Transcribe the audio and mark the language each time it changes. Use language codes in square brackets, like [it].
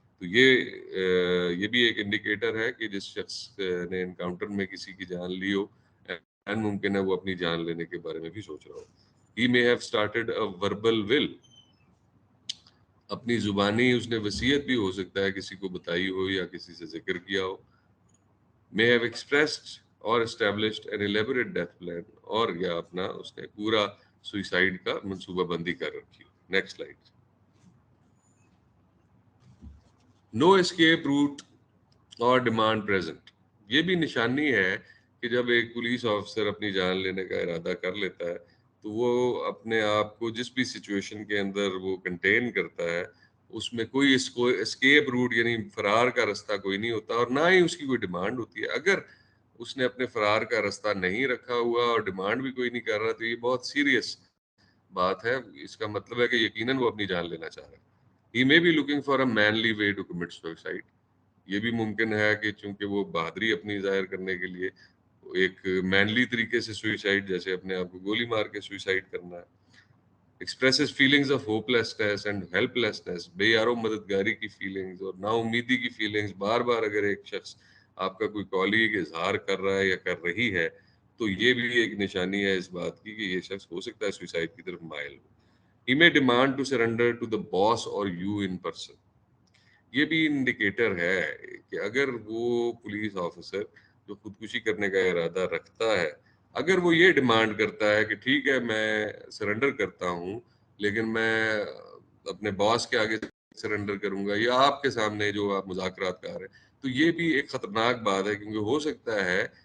[ur] تو یہ بھی ایک انڈیکیٹر ہے کہ جس شخص نے انکاؤنٹر میں کسی کی جان لی ہو, ممکن ہے وہ اپنی جان لینے کے بارے میں بھی سوچ رہا ہو. [en] He may have started a verbal will. [ur] اپنی زبانی اس نے وصیت بھی ہو سکتا ہے کسی کو بتائی ہو یا کسی سے ذکر کیا ہو. [en] May have expressed or established an elaborate death plan, [ur] اور یا اپنا اس نے پورا سوئسائڈ کا منصوبہ بندی کر رکھی ہو. Next slide. [en] No escape route اور demand present. [ur] یہ بھی نشانی ہے کہ جب ایک پولیس آفیسر اپنی جان لینے کا ارادہ کر لیتا ہے تو وہ اپنے آپ کو جس بھی سچویشن کے اندر وہ کنٹین کرتا ہے اس میں کوئی اسکیپ روٹ یعنی فرار کا رستہ کوئی نہیں ہوتا, اور نہ ہی اس کی کوئی ڈیمانڈ ہوتی ہے. اگر اس نے اپنے فرار کا رستہ نہیں رکھا ہوا اور ڈیمانڈ بھی کوئی نہیں کر رہا تو یہ بہت سیریس بات ہے. اس کا مطلب ہے کہ یقیناً وہ اپنی جان لینا چاہ رہا ہے. [en] He may be looking for a manly way to commit suicide. [ur] یہ بھی ممکن ہے کہ چونکہ وہ بہادری اپنی ظاہر کرنے کے لیے ایک مینلی طریقے سے سوئسائڈ, جیسے اپنے آپ کو گولی مار کے سوئسائڈ کرنا ہے. [en] Expresses feelings of hopelessness and helplessness. [ur] بے یارو مددگاری کی فیلنگز اور نا امیدی کی فیلنگز. بار بار اگر ایک شخص آپ کا کوئی کالیگ اظہار کر رہا ہے یا کر رہی ہے تو یہ بھی ایک نشانی ہے اس بات کی کہ یہ شخص ہو سکتا ہے سوئسائڈ کی طرف مائل ہو. [en] He may demand to surrender to the boss or you in person. [ur] یہ بھی انڈیکیٹر ہے کہ اگر وہ پولیس آفیسر جو خودکشی کرنے کا ارادہ رکھتا ہے, اگر وہ یہ ڈیمانڈ کرتا ہے کہ ٹھیک ہے میں سرنڈر کرتا ہوں لیکن میں اپنے باس کے آگے سرنڈر کروں گا یا آپ کے سامنے جو آپ مذاکرات کر رہے ہیں, تو یہ بھی ایک خطرناک بات ہے, کیونکہ ہو سکتا ہے